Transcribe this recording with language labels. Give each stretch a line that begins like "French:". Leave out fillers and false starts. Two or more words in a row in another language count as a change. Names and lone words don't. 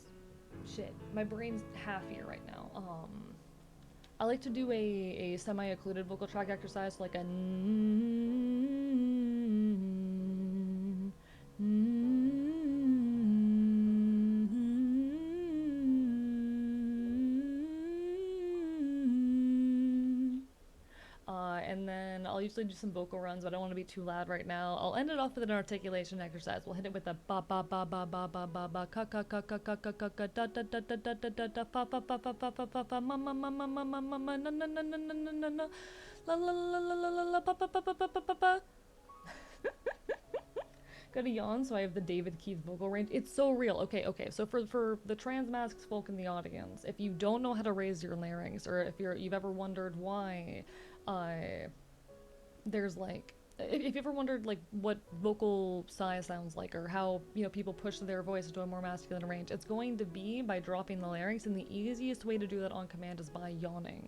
English: Shit, my brain's half here right now. I like to do a semi-occluded vocal tract exercise, like a and then I'll usually do some vocal runs, but I don't want to be too loud right now. I'll end it off with an articulation exercise. We'll hit it with a ba ba ba ba ba ba ba ba ka ka ka ka ka ka ka ka da da da da da da da da fa fa fa fa fa fa fa fa ma ma ma ma ma ma ma ma na na na na na na na na la la la la la la la pa pa pa pa pa pa pa pa. Gotta yawn so I have the David Keith vocal range. It's so real. Okay, so for the trans masks folk in the audience, if you don't know how to raise your larynx, or if you've ever wondered why there's like, if you ever wondered like what vocal size sounds like, or how, you know, people push their voice into a more masculine range, it's going to be by dropping the larynx, and the easiest way to do that on command is by yawning.